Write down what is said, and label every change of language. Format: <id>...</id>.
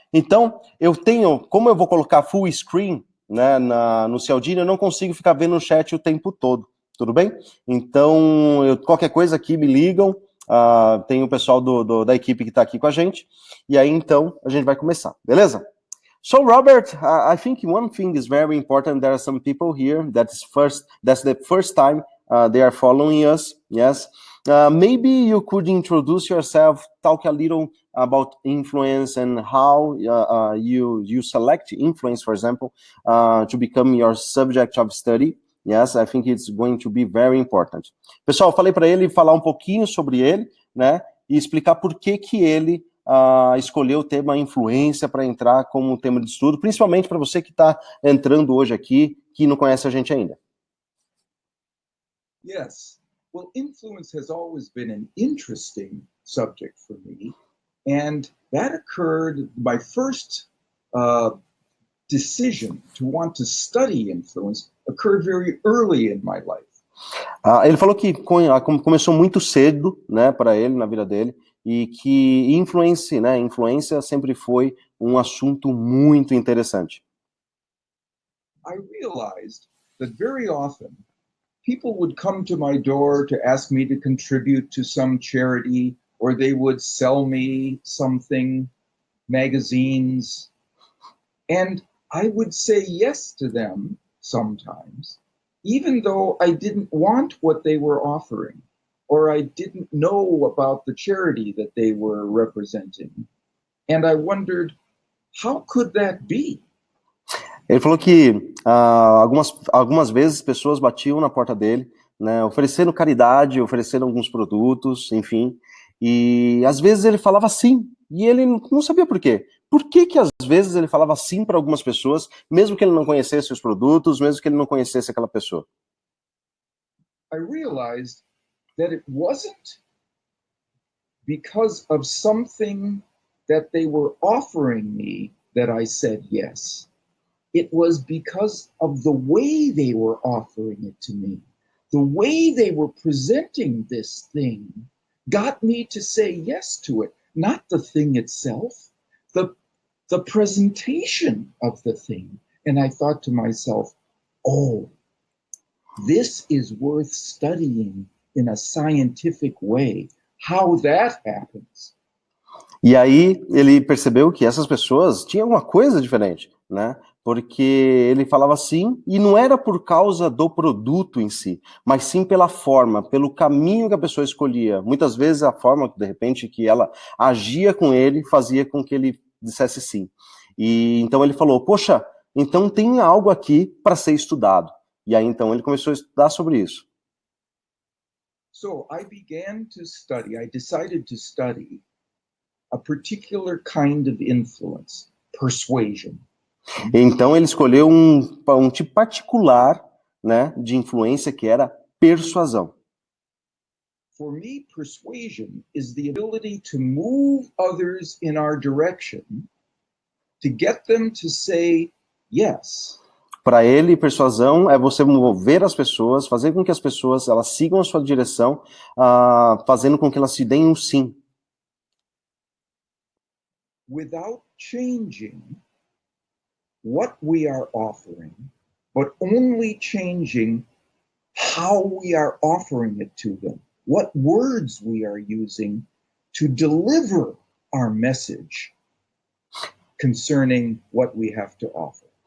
<pt>Então, eu tenho, como eu vou colocar full screen, né, no Cialdini, eu não consigo ficar vendo o chat o tempo todo, tudo bem? Então, qualquer coisa aqui, me ligam, tem o pessoal da equipe que está aqui com a gente, e aí, então, a gente vai começar, beleza?</pt> <en>So, Robert, I think one thing is very important. There are some people here that's the first time they are following us, yes? Maybe you could introduce yourself, talk a little about influence and how you select influence, for example, to become your subject of study. Yes, I think it's going to be very important.</en> <pt>Pessoal, falei para ele falar um pouquinho sobre ele, né, e explicar por que ele escolheu o tema influência para entrar como tema de estudo, principalmente para você que está entrando hoje aqui, que não conhece a gente ainda.</pt> <en>Yes. Well, influence has always been an interesting subject for me. And that occurred, my first decision to want to study influence occurred very early in my life.</en> <pt>Ele falou que começou muito cedo, né, para ele, na vida dele, e que influência sempre foi um assunto muito interessante.</pt> <en>I realized that very often people would come to my door to ask me to contribute to some charity, or they would sell me something, magazines, and I would say yes to them sometimes, even though I didn't want what they were offering, or I didn't know about the charity that they were representing. And I wondered, how could that be? Ele falou que algumas vezes pessoas batiam na porta dele, né, oferecendo caridade, oferecendo alguns produtos, enfim, e às vezes ele falava sim, e ele não sabia por quê. Por que às vezes ele falava sim para algumas pessoas, mesmo que ele não conhecesse os produtos, mesmo que ele não conhecesse aquela pessoa? I realized that it wasn't because of something that they were offering me that I said yes. It was because of the way they were offering it to me. The way they were presenting this thing got me to say yes to it, not the thing itself, the presentation of the thing. And I thought to myself, oh, this is worth studying in a scientific way. How that happens.</en> <pt>E aí ele percebeu que essas pessoas tinham uma coisa diferente, né? porque ele falava assim, e não era por causa do produto em si, mas sim pela forma, pelo caminho que a pessoa escolhia. Muitas vezes a forma, de repente, que ela agia com ele, fazia com que ele dissesse sim. E então ele falou, poxa, então tem algo aqui para ser estudado. E aí então ele começou a estudar sobre isso.</pt> <en>So I began to study, I decided to study a particular kind of influence, persuasion.</en> <pt>Então ele escolheu um tipo particular, né, de influência que era persuasão.</pt> <en>For me, persuasion is the ability to move others in our direction, to get them to say yes.</en> <pt>Para ele, persuasão é você mover as pessoas, fazer com que as pessoas elas sigam a sua direção, fazendo com que elas te deem um sim.</pt> <en>Without changing what we are offering, but only changing how we are offering it to them, what words we are using to deliver our message concerning what we have to offer.</en>